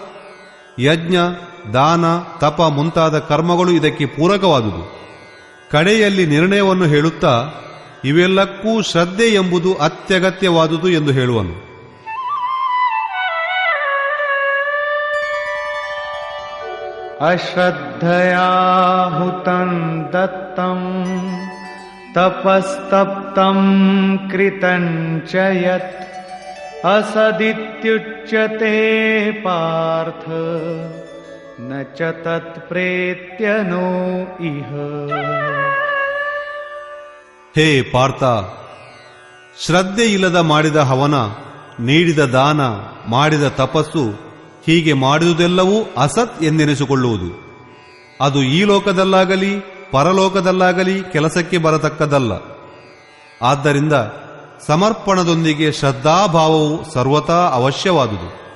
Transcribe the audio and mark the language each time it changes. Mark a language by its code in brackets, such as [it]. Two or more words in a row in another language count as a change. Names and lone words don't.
[kn] ಯಜ್ಞ, ದಾನ, ತಪ ಮುಂತಾದ ಕರ್ಮಗಳು ಇದಕ್ಕೆ ಪೂರಕವಾದುದು. ಕಡೆಯಲ್ಲಿ ನಿರ್ಣಯವನ್ನು ಹೇಳುತ್ತಾ ಇವೆಲ್ಲಕ್ಕೂ ಶ್ರದ್ಧೆ ಎಂಬುದು ಅತ್ಯಗತ್ಯವಾದುದು ಎಂದು ಹೇಳುವನು. [sa] ಅಶ್ರದ್ಧಯಾ ಹುತಂ ದತ್ತಂ ತಪಸ್ತಪ್ತಂ ಕೃತಂ ಚ ಯತ್ ಅಸದಿತ್ಯುಚ್ಯತೆ ಪಾರ್ಥ ನ ಚ ತತ್ ಪ್ರೇತ್ಯನೋ ಇಹ. [kn] ಹೇ ಪಾರ್ಥ, ಶ್ರದ್ಧೆ ಇಲ್ಲದ ಮಾಡಿದ ಹವನ, ನೀಡಿದ ದಾನ, ಮಾಡಿದ ತಪಸ್ಸು, ಹೀಗೆ ಮಾಡಿದುದೆಲ್ಲವೂ ಅಸತ್ ಎಂದೆನಿಸಿಕೊಳ್ಳುವುದು. ಅದು ಈ ಲೋಕದಲ್ಲಾಗಲಿ ಪರಲೋಕದಲ್ಲಾಗಲಿ ಕೆಲಸಕ್ಕೆ ಬರತಕ್ಕದ್ದಲ್ಲ. ಆದ್ದರಿಂದ ಸಮರ್ಪಣದೊಂದಿಗೆ ಶ್ರದ್ಧಾಭಾವವು ಸರ್ವತಾ ಅವಶ್ಯವಾದುದು.